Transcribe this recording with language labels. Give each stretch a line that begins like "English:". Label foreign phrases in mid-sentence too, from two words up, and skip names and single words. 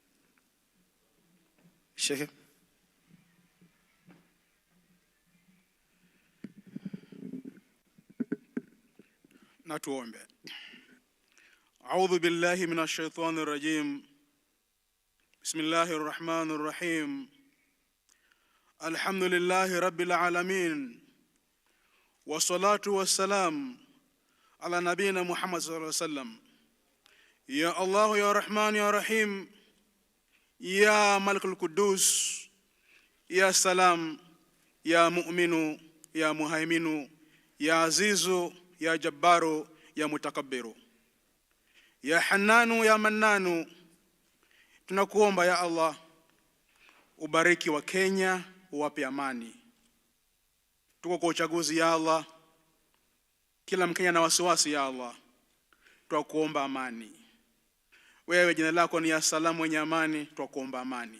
Swahili: Shehe. Na tuombe.
Arabic: أعوذ بالله من الشيطان الرجيم. بسم الله الرحمن الرحيم. الحمد لله رب العالمين. والصلاة والسلام على نبينا محمد صلى الله عليه وسلم. يا الله يا رحمن يا رحيم. يا الملك القدوس. يا سلام. يا مؤمن. يا مهيمن. يا عزيز. يا جبار. يا متكبر. يا حنان. يا منان.
Swahili: Tunakuomba
Arabic: يا الله,
Swahili: ubariki wa Kenya, uwape amani. Tuko kwa uchaguzi
Arabic: يا الله,
Swahili: kila Mkenya na wasiwasi
Arabic: يا الله,
Swahili: twakuomba amani. Wewe jina lako ni Asalamu, mwenye amani, twakuomba amani.